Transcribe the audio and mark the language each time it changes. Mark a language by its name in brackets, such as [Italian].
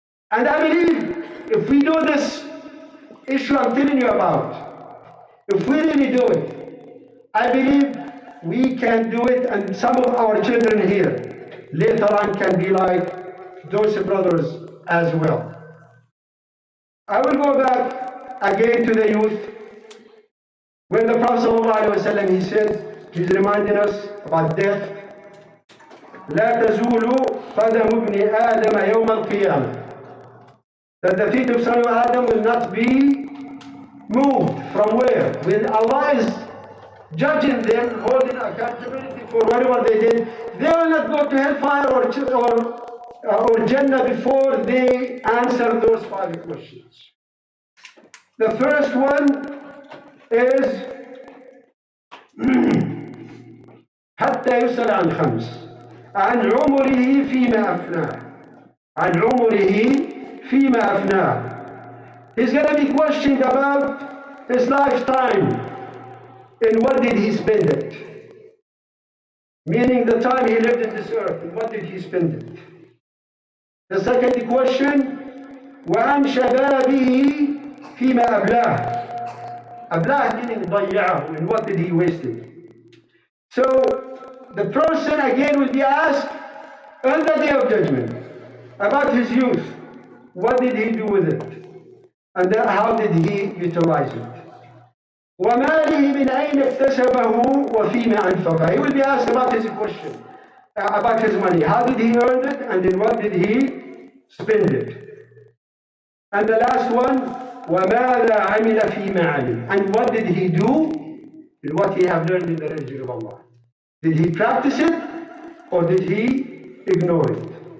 [English] And I believe if we do this issue I'm telling you about, if we really do it, I believe we can do it, and some of our children here later on can be like those brothers as well. I will go back again to the youth. When the Prophet ﷺ, he said, he's reminding us about death. [Arabic] لا تزول قدم ابن آدم يوم القيامة. [English] That the feet of son of Adam will not be moved from where? When Allah is judging them, holding accountability for whatever they did, they will not go to hellfire or Jannah before they answer those 5 questions. [Arabic] The first one is حتى يسأل عن خمس عن عمره فيما أفناه عن عمره فيما أفناه. [English] He's going to be questioned about his lifetime and what did he spend it, meaning the time he lived in this earth, and what did he spend it. [Arabic] The second question, وعن شبابه فيما أبلاه. [English] أبلاه meaning ضيعه, and what did he waste it. So the person again will be asked on the day of judgment about his youth. What did he do with it? And then how did he utilize it? [Arabic] وماله من أين اكتسبه وفيما أنفقه. [English] He will be asked about his question, about his money. How did he earn it, and then what did he spend it? And the last one, وماذا عمل فيما علم. And what did he do in what he have learned in the religion of Allah? Did he practice it, or did he ignore it?